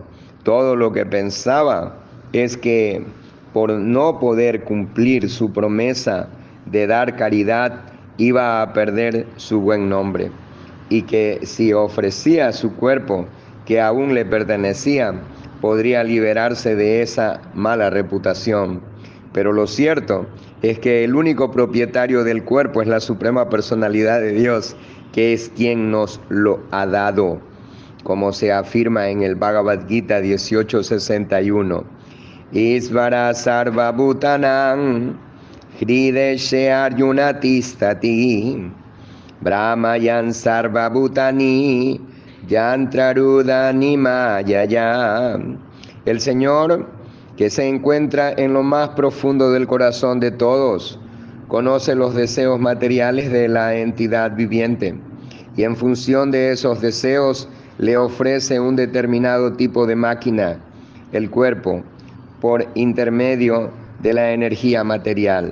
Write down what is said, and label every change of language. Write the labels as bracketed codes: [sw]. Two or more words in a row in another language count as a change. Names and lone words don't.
[es] Todo lo que pensaba es que por no poder cumplir su promesa de dar caridad iba a perder su buen nombre, y que si ofrecía su cuerpo que aún le pertenecía, podría liberarse de esa mala reputación. Pero lo cierto es que el único propietario del cuerpo es la Suprema Personalidad de Dios, que es quien nos lo ha dado, como se afirma en el Bhagavad Gita 18:61. [sa] Isvara Sarva Bhutanam Hrideshe Arjuna Tistati Brahmayan Sarva Bhutani Yantrarudani Mayaya. [es] El Señor, que se encuentra en lo más profundo del corazón de todos, conoce los deseos materiales de la entidad viviente y en función de esos deseos le ofrece un determinado tipo de máquina, el cuerpo, por intermedio de la energía material.